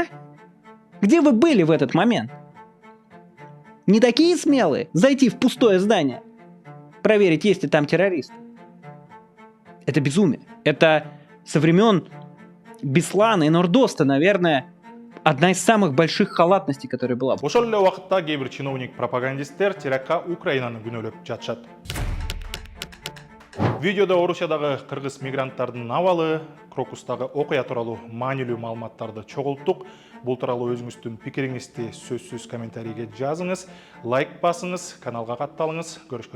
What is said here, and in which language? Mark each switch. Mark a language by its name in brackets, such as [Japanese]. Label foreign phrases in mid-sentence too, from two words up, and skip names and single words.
[Russian] Где вы были в этот момент? Не такие смелые зайти в пустое здание, проверить, есть ли там террористы. Это безумие. Это со времен Беслана и Нордоста, наверное, одна из самых больших халатностей, которая была. [Kyrgyz] Ошол эле убакытта кээ бир чиновник-пропагандисттер терактка Украинаны күнөөлөп жатышат. Видеода Орусиядагы кыргыз мигранттардын абалы, Крокустагы окуя тууралуу маанилүү маалыматтарды чогулттук. Бул тууралуу өзүңүздүн пикириңизди сөзсүз комментарийге жазыңыз, лайк басыңыз, каналга катталыңыз.